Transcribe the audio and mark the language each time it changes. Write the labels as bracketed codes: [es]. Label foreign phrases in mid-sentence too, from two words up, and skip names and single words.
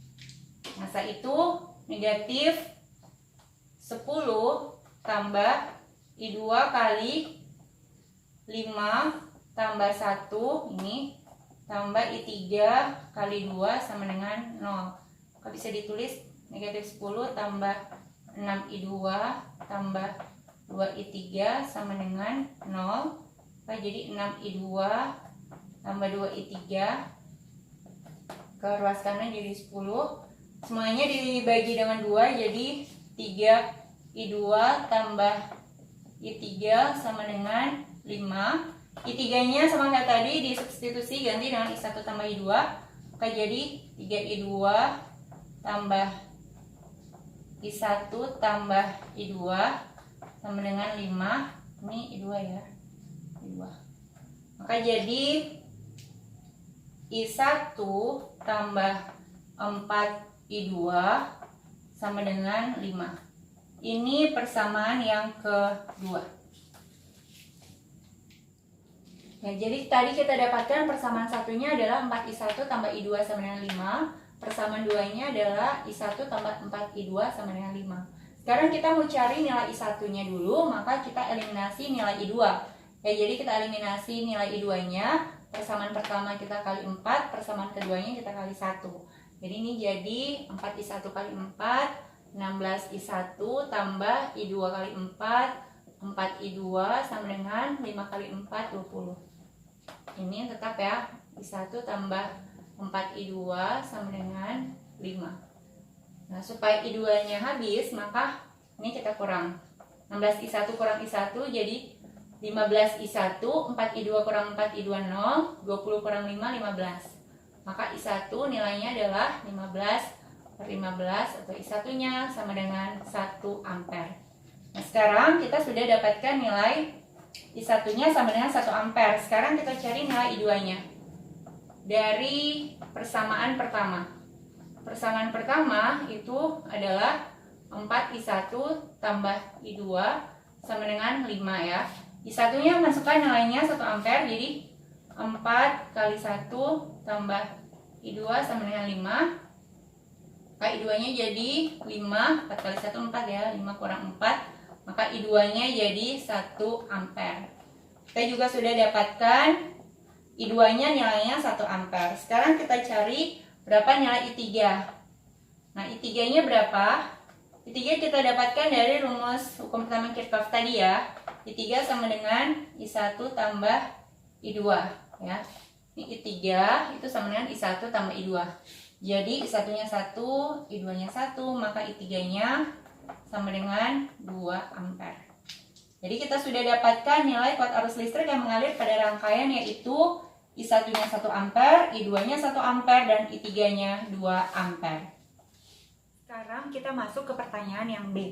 [id] Nah setelah itu negatif 10 tambah I2 kali 5 tambah 1 ini tambah I3 kali 2 sama dengan 0. Maka bisa ditulis negatif 10 tambah 6I2 tambah 2I3 sama dengan 0. Maka jadi 6I2 tambah 2I3 ke ruas kanan jadi 10. Semuanya dibagi dengan 2 jadi 3I2 tambah I3 sama dengan 5. I3 nya sama kayak tadi disubstitusi ganti dengan I1 tambah I2. Maka jadi 3I2 tambah I1 tambah I2 sama dengan 5. Ini I2 ya, I2. Maka jadi I1 tambah 4I2 sama dengan 5. Ini persamaan yang kedua. Ya, jadi tadi kita dapatkan persamaan satunya adalah 4I1 tambah I2 sama dengan 5. Persamaan duanya adalah I1 tambah 4I2 sama dengan 5. Sekarang kita mau cari nilai I1-nya dulu, maka kita eliminasi nilai I2. Ya, jadi kita eliminasi nilai I2-nya. Persamaan pertama kita kali 4, persamaan keduanya kita kali 1. Jadi ini jadi 4I1 kali 4, 16I1 tambah I2 kali 4, 4I2 sama dengan 5 kali 4, 20. Ini tetap ya, I1 tambah 4I2 sama dengan 5. Nah, supaya I2-nya habis, maka ini kita kurang. 16I1 kurang I1 jadi 15I1, 4I2 kurang 4I2 0, 20 kurang 5, 15. Maka I1 nilainya adalah 15/15 atau I1-nya sama dengan 1 ampere. Nah, sekarang kita sudah dapatkan nilai I1-nya sama dengan 1 ampere. Sekarang kita cari nilai I2-nya dari persamaan pertama. Persamaan pertama itu adalah 4I1 tambah I2 sama dengan 5 ya. I1-nya masukkan nilainya 1 ampere, jadi 4 kali 1 tambah I2 sama dengan 5. Maka I2-nya jadi 5, 4 kali 1 4 ya, 5 kurang 4. Maka I2-nya jadi 1 ampere. Kita juga sudah dapatkan I2-nya nilainya 1 ampere. Sekarang kita cari berapa nilai I3. Nah, I3-nya berapa? I3 kita dapatkan dari rumus hukum pertama Kirchhoff tadi ya. I3 sama dengan I1 tambah I2 ya. Ini I3 itu sama dengan I1 tambah I2. Jadi I1-nya 1, I2-nya 1, maka I3-nya sama dengan 2 ampere. Jadi kita sudah dapatkan nilai kuat arus listrik yang mengalir pada rangkaian, yaitu I1-nya 1 ampere, I2-nya 1 ampere, dan I3-nya 2 ampere. Sekarang kita masuk ke pertanyaan yang B.